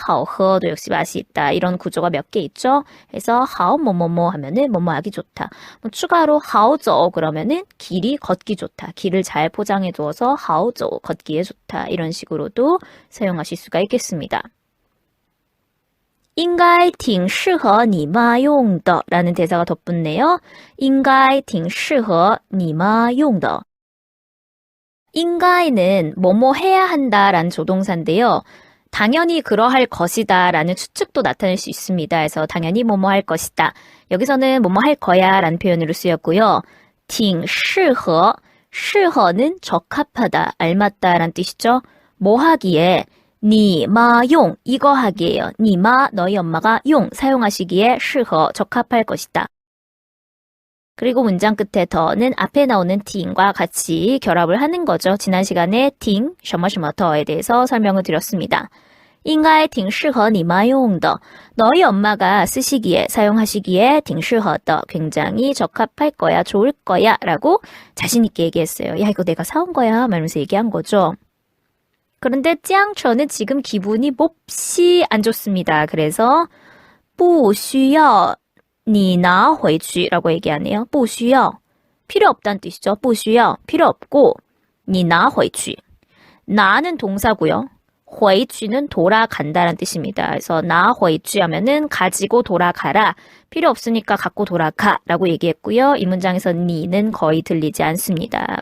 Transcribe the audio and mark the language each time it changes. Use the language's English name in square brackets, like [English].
[Korean] 好喝도 역시 맛이 있다. 이런 구조가 몇 개 있죠. 그래서 好 뭐뭐뭐 하면은 뭐뭐 하기 좋다. 뭐 추가로 好走 그러면은 길이 걷기 좋다. 길을 잘 포장해 두어서 好走 걷기에 좋다. 이런 식으로도 사용하실 수가 있겠습니다. [Chinese] 应该挺适合你妈用的 [Korean] 라는 대사가 덧붙네요. [Chinese] 应该挺适合你妈用的 [Korean] 应该는 뭐뭐 해야 한다라는 조동사인데요. 당연히 그러할 것이다 라는 추측도 나타낼 수 있습니다. 그래서 당연히 뭐뭐 할 것이다. 여기서는 뭐뭐 할 거야 라는 표현으로 쓰였고요. 挺适合 适合는 적합하다, 알맞다 라는 뜻이죠. 뭐 하기에 你妈用 이거 하기에요. 你妈 너희 엄마가 용 사용하시기에 适合 적합할 것이다. 그리고 문장 끝에 더는 앞에 나오는 팅과 같이 결합을 하는 거죠. 지난 시간에 팅, 什么什么더에 대해서 설명을 드렸습니다. [Chinese] 应该挺适合你妈用的 [Korean] 너희 엄마가 쓰시기에, 사용하시기에 挺适合的 굉장히 적합할 거야, 좋을 거야 라고 자신 있게 얘기했어요. 야, 이거 내가 사온 거야 말면서 얘기한 거죠. 그런데 짱처는 지금 기분이 몹시 안 좋습니다. 그래서 [Chinese] 不需要你拿回去 [Korean] 라고 얘기하네요. 不需要 필요 없다는 뜻이죠. 不需要 필요 없고 你拿回去 나는 동사고요. 回去는 돌아간다라는 뜻입니다. 그래서 拿回去하면은 가지고 돌아가라. 필요 없으니까 갖고 돌아가 라고 얘기했고요. 이 문장에서 니는 거의 들리지 않습니다.